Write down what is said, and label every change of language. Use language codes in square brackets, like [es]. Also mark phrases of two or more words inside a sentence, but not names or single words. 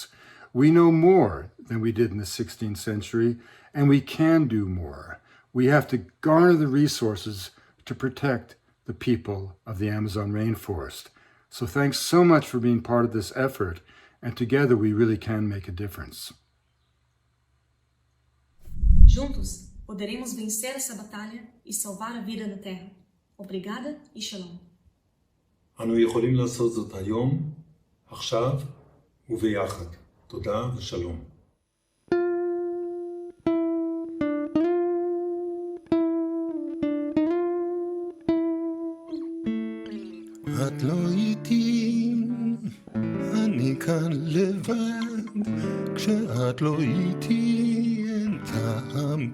[en] We know more than we did in the 16th century, and we can do more. We have to garner the resources to protect the people of the Amazon rainforest. So thanks so much for being part of this effort, and together we really can make a difference. [pt] Juntos, poderemos vencer essa batalha e salvar a vida na Terra. Obrigada e Shalom. [he] אנו יכולים לעשות זאת היום, עכשיו וביחד. תודה ושלום. את לא איתי, אני כאן לבד, כשאת לא איתי אין טעם